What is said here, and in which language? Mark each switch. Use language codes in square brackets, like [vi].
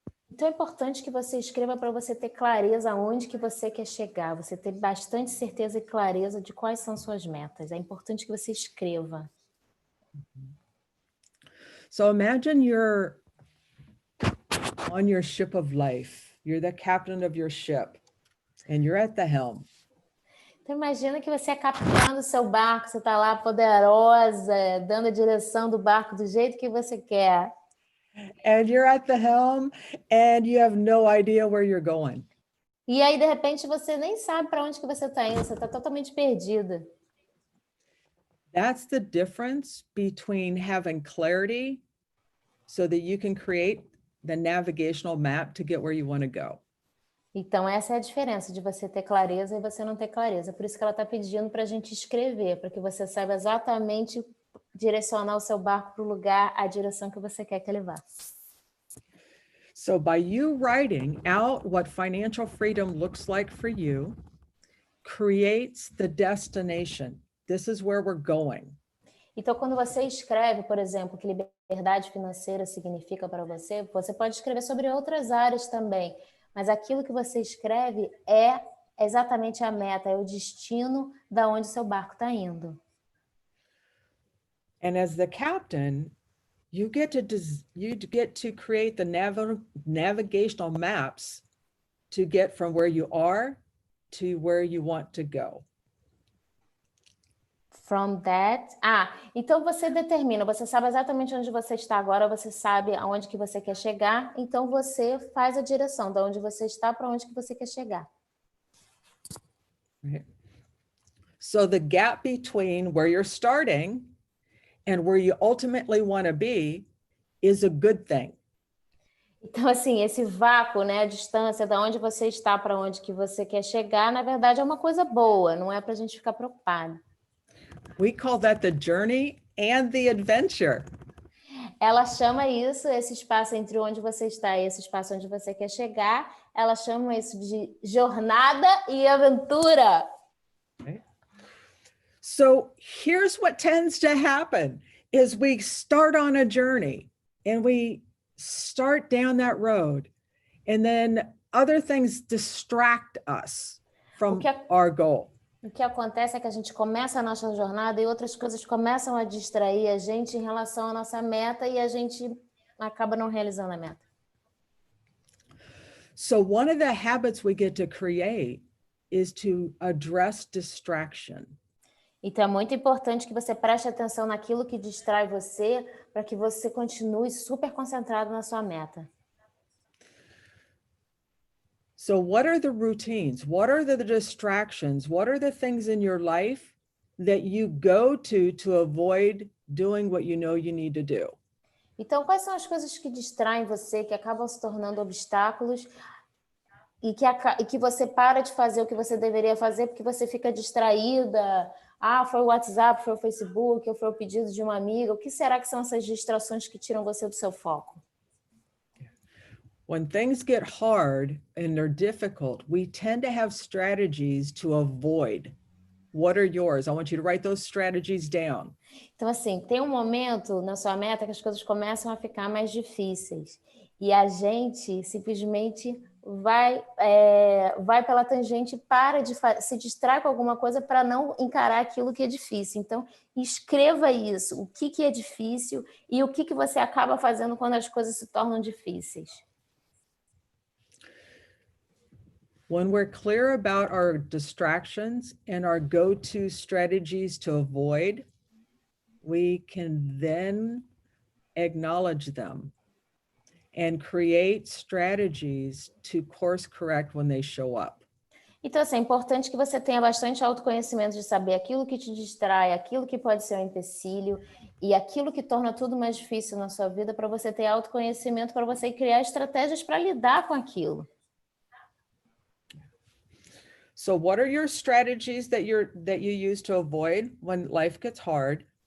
[pt] Então é importante que você escreva para você ter clareza aonde que você quer chegar, você ter bastante certeza e clareza de quais são suas metas. É importante que você escreva. [en] So imagine you're on your ship of life. You're the captain of your ship and you're at the helm. [pt] Então imagina que você é capitão do seu barco, você está lá poderosa, dando a direção do barco do jeito que você quer. [en] And you're at the helm and you have no idea where you're going. [pt] E aí, de repente, você nem sabe para onde que você está indo, você está totalmente perdida. [en] That's the difference between having clarity so that you can create the navigational map to get where you want to go. [pt] Então, essa é a diferença de você ter clareza e você não ter clareza. Por isso que ela está pedindo para a gente escrever, para que você saiba exatamente direcionar o seu barco para o lugar, a direção que você quer que ele vá. [en] So by you writing out what financial freedom looks like for you, creates the destination. This is where we're going. [pt] Então, quando você escreve, por exemplo, que liberdade financeira significa para você, você pode escrever sobre outras áreas também. Mas aquilo que você escreve é exatamente a meta, é o destino da onde seu barco está indo. [en] And as the captain, you get to create the navigational maps to get from where you are to where you want to go. From that. [pt] Então você determina, você sabe exatamente onde você está agora, você sabe aonde que você quer chegar, então você faz a direção de onde você está para onde que você quer chegar. [en] Right. So the gap between where you're starting and where you ultimately want to be is a good thing. [pt] Então, assim, esse vácuo, né, a distância da onde você está para onde que você quer chegar, na verdade é uma coisa boa, não é para a gente ficar preocupado. [en] We call that the journey and the adventure. [pt] Ela chama isso, esse espaço entre onde você está e esse espaço onde você quer chegar, ela chama isso de jornada e aventura. [en] Okay. So here's what tends to happen is we start on a journey and we start down that road and then other things distract us from our goal. [pt] O que acontece é que a gente começa a nossa jornada e outras coisas começam a distrair a gente em relação à nossa meta e a gente acaba não realizando a meta. [en] So one of the habits we get to create is to address distraction. [pt] Então é muito importante que você preste atenção naquilo que distrai você para que você continue super concentrado na sua meta. [en] So what are the routines? What are the distractions? What are the things in your life that you go to avoid doing what you know you need to do? [pt] Então, quais são as coisas que distraem você, que acabam se tornando obstáculos e que você para de fazer o que você deveria fazer porque você fica distraída? Foi o WhatsApp, foi o Facebook, ou foi o pedido de uma amiga. O que será que são essas distrações que tiram você do seu foco? [en] When things get hard and they're difficult, we tend to have strategies to avoid. What are yours? I want you to write those strategies down. [pt] Então, assim, tem um momento na sua meta que as coisas começam a ficar mais difíceis. E a gente simplesmente vai pela tangente, para de se distrai com alguma coisa para não encarar aquilo que é difícil. Então, escreva isso, o que é difícil e o que você acaba fazendo quando as coisas se tornam difíceis. [en] When we're clear about our distractions and our go-to strategies to avoid, we can then acknowledge them and create strategies to course correct when they show up. [pt] Então, assim, é importante que você tenha bastante autoconhecimento de saber aquilo que te distrai, aquilo que pode ser um empecilho e aquilo que torna tudo mais difícil na sua vida, para você ter autoconhecimento, para você criar estratégias para lidar com aquilo. [en] So what are your strategies that you use to avoid when life gets hard?